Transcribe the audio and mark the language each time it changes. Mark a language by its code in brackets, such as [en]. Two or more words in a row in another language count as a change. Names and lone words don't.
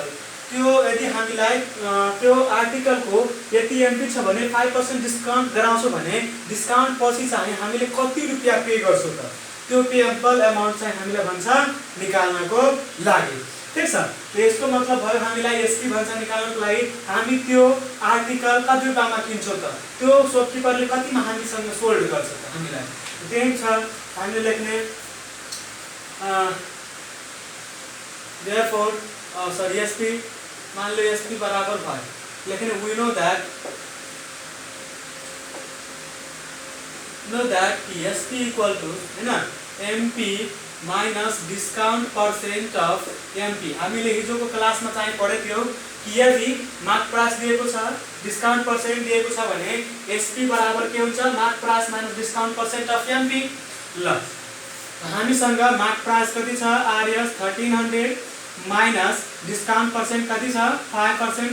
[ne] त्यो यदि हामीलाई त्यो आर्टिकलको यति MP छ भने 5% डिस्काउन्ट गराउँछौ भने डिस्काउन्ट पछि चाहिँ हामीले कति रुपैयाँ पे गर्छौ त, त्यो [en] payable amount [ne] चाहिँ हामीलाई भन्छ निकाल्नको लागि, ठीक छ। यसको मतलब भयो हामीलाई SP भन्छ निकाल्नको लागि हामी त्यो आर्टिकल कति रुपैयाँमा किन्छौ त, त्यो शॉपकीपरले कतिमा हामीसँग सोल्ड गर्छ त हामीलाई त्यही छ। हामीले लेख्ने [en] therefore SP [hi] मान लो [en] SP [hi] बराबर 5, लेकिन [en] we know that SP equal to MP minus discount percent of MP। [ne] हामीले हिजोको क्लासमा चाहिँ पढेको थियो कि यदि [en] mark price [ne] दिएको छ [en] discount percent [ne] दिएको छ भने SP बराबर के हुन्छ [en] mark price minus discount percent of MP. [ne] ल हामीसँग [en] mark price [ne] कति छ RS 1300 [en] minus discount percent [ne] कति छ 5%।